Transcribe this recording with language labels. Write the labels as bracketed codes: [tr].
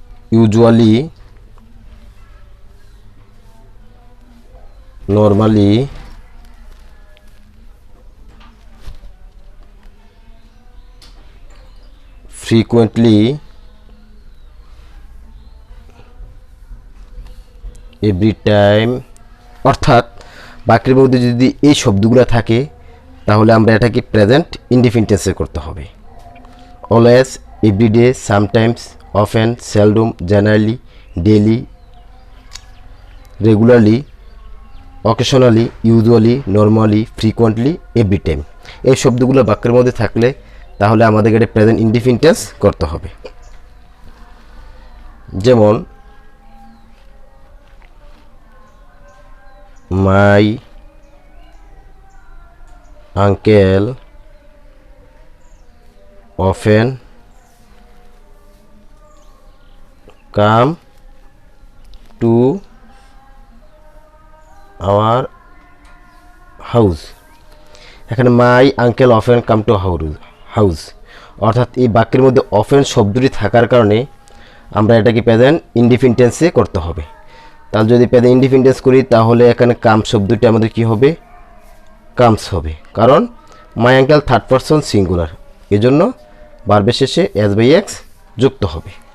[en] usually, normally, frequently, every time। [bn] অর্থাৎ বাক্যের মধ্যে যদি এই শব্দগুলো থাকে তাহলে আমরা এটাকে প্রেজেন্ট ইনডিফিনিটেন্সে করতে হবে। [en] Always, everyday, sometimes, often, seldom, generally, daily, regularly, occasionally, usually, normally, frequently, every time. [bn] এই শব্দগুলো বাক্যের মধ্যে থাকলে তাহলে আমাদেরকে এটা প্রেজেন্ট ইনডিফিনিটেন্স করতে হবে। [en] যেমন my uncle often come to our house। [bn] এখানে [en] my uncle often come to house, [bn] অর্থাৎ এই বাক্যের মধ্যে অফেন শব্দটি থাকার কারণে আমরা এটাকে প্রেজেন্ট ইনডিফিনিটেন্সে করতে হবে। তাহলে যদি প্রেজেন্ট ইনডিফিনিটেন্স করি তাহলে এখানে কাম শব্দটি আমাদের কি হবে? কামস হবে, কারণ my uncle third person singular, এজন্য ভার্বের শেষে এস বাই এক্স যুক্ত হবে।